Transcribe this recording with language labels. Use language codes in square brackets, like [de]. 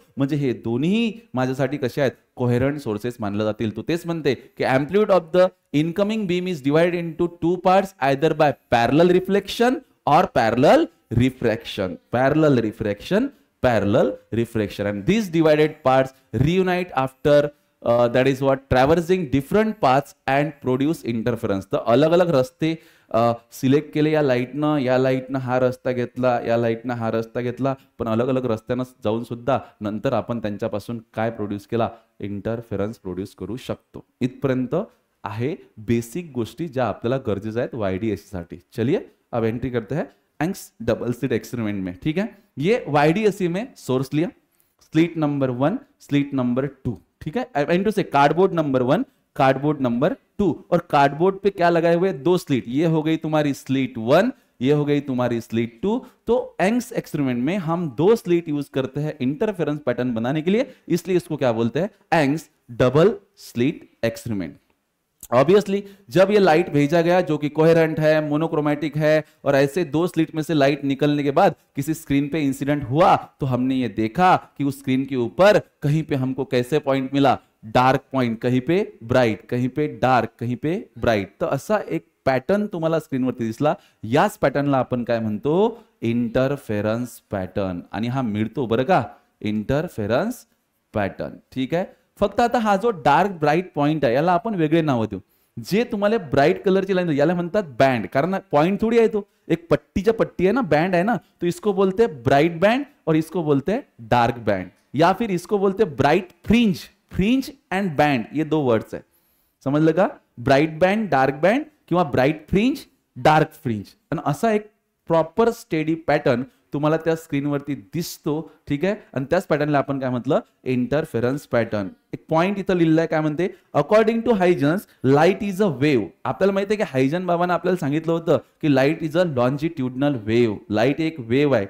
[mr] म्हणजे हे दोन्ही माझ्यासाठी कसे आहेत, कोहेरंट सोर्सेस मानले जातील. तो तेच म्हणते की [en] Amplitude of the incoming beam is divided into 2 parts either by parallel reflection और parallel refraction. Parallel refraction, parallel refraction. And these divided parts reunite after that is what traversing different paths and produce interference. [mr] तर अलग अलग रस्ते select केले या लाईटनं हा रस्ता घेतला, या लाईटनं हा रस्ता घेतला, पण अलग अलग रस्त्यानं जाऊन सुद्धा नंतर आपण त्यांच्यापासून काय प्रोड्यूस केला, इंटरफेरन्स प्रोड्यूस करू शकतो. इथपर्यंत आहे बेसिक गोष्टी ज्या आपल्याला गरजेच्या आहेत YDAC साठी. [hi] चलिए अब एंट्री करते हैं यंग्स डबल स्लिट एक्सपेरिमेंट में. ठीक है, ये YDAC में सोर्स लिया, स्लिट नंबर 1, स्लिट नंबर 2. ठीक है, [en] I want to say [hi] कार्डबोर्ड नंबर 1, कार्डबोर्ड नंबर 2, और कार्डबोर्ड पे क्या लगाए हुए, 2 स्लिट. ये हो गई तुम्हारी स्लिट 1, ये हो गई तुम्हारी स्लिट 2. तो यंग्स एक्सपेरिमेंट में हम 2 स्लिट यूज करते हैं इंटरफेरेंस पैटर्न बनाने के लिए, इसलिए इसको क्या बोलते हैं, Young's double slit experiment. Obviously जब ये लाइट भेजा गया जो कि कोहेरेंट है, मोनोक्रोमेटिक है, और ऐसे 2 स्लिट में से लाइट निकलने के बाद किसी स्क्रीन पे इंसिडेंट हुआ, तो हमने ये देखा कि उस स्क्रीन के ऊपर कहीं पे हमको कैसे पॉइंट मिला, डार्क पॉइंट, कहीं पे ब्राइट, कहीं पे डार्क, कहीं पे ब्राइट. [mr] तर असा एक पॅटर्न तुम्हाला स्क्रीनवरती दिसला. याच पॅटर्नला आपण काय म्हणतो, इंटरफेरन्स पॅटर्न. आणि हा मिळतो बरं का, इंटरफेरन्स पॅटर्न. ठीक आहे. फक्त आता हा जो डार्क ब्राइट पॉइंट आहे याला आपण वेगळे नाव देऊ. जे तुम्हाला ब्राइट कलरची लाईन याला म्हणतात बँड, कारण पॉइंट थोडी आहे, तो एक पट्टीच्या पट्टी आहे ना, बँड आहे ना, [hi] तो इसको बोलते ब्राइट बैंड और इसको बोलते डार्क बैंड, या फिर इसको बोलते bright fringe. Fringe and band ये 2 वर्ड्स है, [mr] समजलं का. [hi] ब्राइट बैंड, डार्क बैंड किंवा ब्राइट फ्रिंज, डार्क फ्रिंज. [mr] आणि असा एक प्रॉपर स्टेडी पॅटर्न तुम्हाला त्या स्क्रीनवरती दिसतो. ठीक आहे, आणि त्याच पॅटर्नला आपण काय म्हटलं, इंटरफेरन्स पॅटर्न. एक पॉइंट इथं लिहिलं आहे, काय म्हणते, [en] According to Huygens light is a wave. [mr] आपल्याला माहिती आहे की हायजन बाबांना आपल्याला सांगितलं होतं की [en] Light is a longitudinal wave. [mr] Light एक वेव्ह आहे.